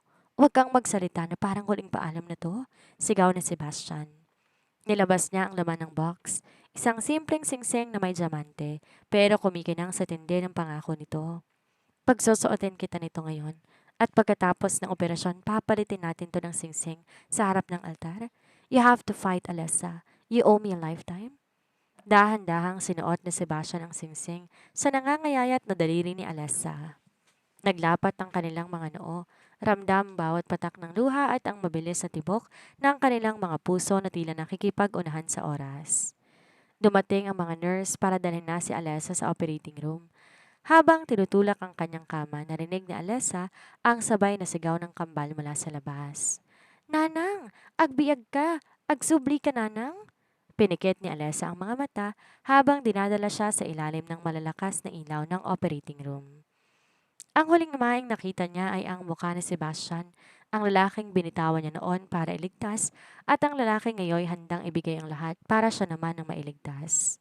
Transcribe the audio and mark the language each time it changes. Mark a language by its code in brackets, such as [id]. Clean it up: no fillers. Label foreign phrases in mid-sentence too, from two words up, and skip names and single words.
[tl] Huwag kang magsalita na parang huling paalam na to, sigaw ni Sebastian. Nilabas niya ang laman ng box, isang simpleng singsing na may diamante, pero kumikinang sa tindi ng pangako nito. Pagsusuotin kita nito ngayon. At pagkatapos ng operasyon, papalitin natin to ng singsing sa harap ng altar. [en] You have to fight, Alessa. You owe me a lifetime. [tl] Dahan-dahang sinuot ni Sebastian ang singsing sa nangangayayat na daliri ni Alessa. Naglapat ang kanilang mga noo, ramdam bawat patak ng luha at ang mabilis na tibok ng kanilang mga puso na tila nakikipag-unahan sa oras. Dumating ang mga nurse para dalhin na si Alessa sa [en] operating room. [tl] Habang tinutulak ang kanyang kama, narinig ni Alessa ang sabay na sigaw ng kambal mula sa labas. [ilo] Nanang! Agbiag ka! Agsubli ka, Nanang! [tl] Pinikit ni Alessa ang mga mata habang dinadala siya sa ilalim ng malalakas na ilaw ng [en] operating room. [tl] Ang huling maing nakita niya ay ang mukha ni Sebastian, ang lalaking binitawan niya noon para iligtas at ang lalaki ngayon handang ibigay ang lahat para siya naman ang mailigtas.